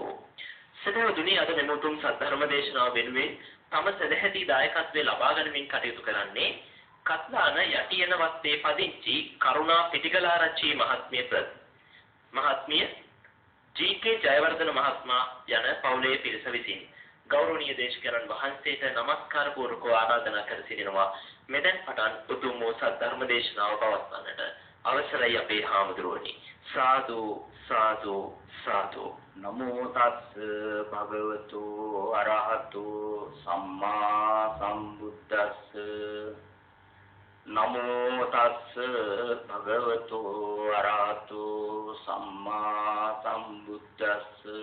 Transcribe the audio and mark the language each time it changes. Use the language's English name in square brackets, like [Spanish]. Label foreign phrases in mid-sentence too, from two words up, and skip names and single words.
[Sinhala] සදහවතුනි, අද මෙම උතුම් සද්ධර්ම දේශනාව වෙනුවෙන් තම සදැහැති දායකත්වයේ ලබා ගනිමින් කටයුතු කරන්නේ කත්ලාන යටියන වත්තේ පදිංචි කරුණා පිටිකලාරච්චි මහත්මිය ජී.කේ. ජයවර්ධන මහත්මයා යන පවුලේ පිරිස විසින් ගෞරවනීය දේශකයන්න් වහන්සේට නමස්කාර පූර්වකව ආරාධනා කර සිටිනවා. මෙතෙන් පටන් උතුම් වූ සද්ධර්ම දේශනාව පවත්වන්නට අවසරයි අපේ හාමුදුරුවනි. සාදු සාදු සාදු. [Pali] නමෝ තස්ස භගවතු අරහතු සම්මා සම්බුද්දස්ස. නමෝ තස්ස භගවතු අරහතු සම්මා සම්බුද්දස්ස.